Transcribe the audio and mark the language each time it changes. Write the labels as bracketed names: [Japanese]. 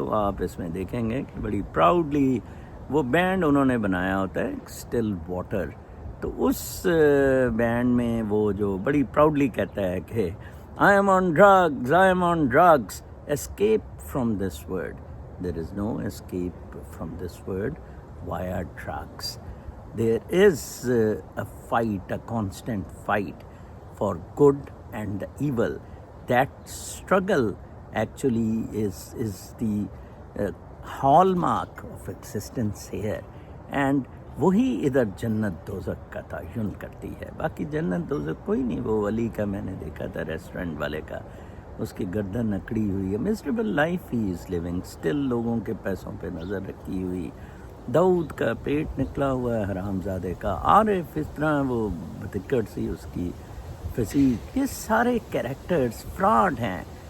[Hindi] तो आप इसमें देखेंगे कि बड़ी प्राउडली वो बैंड उन्होंने बनाया होता है स्टिल वाटर, तो उस बैंड में वो जो बड़ी प्राउडली कहता है कि [English] I am on drugs, I am on drugs, escape from this world, there is no escape from this world via drugs. There is a fight, a constant fight for good and the evil. That struggle actually is the hallmark of existence here. [Hindi] And वही इधर जन्नत दोज़ख का तयन करती है। बाकी जन्नत दोज़ख कोई नहीं। वो वली का मैंने देखा था, रेस्टोरेंट वाले का, उसकी गर्दन अकड़ी हुई है, [English] miserable life ही is living, [Hindi] still लोगों के पैसों पे नज़र रखी हुई। दाऊद का पेट निकला हुआ है हरामजादे का, आरिफ इस तरह वो बतिकड़ सी उसकी फिजीक, ये सारे कैरेक्टर्स फ्रॉड हैं।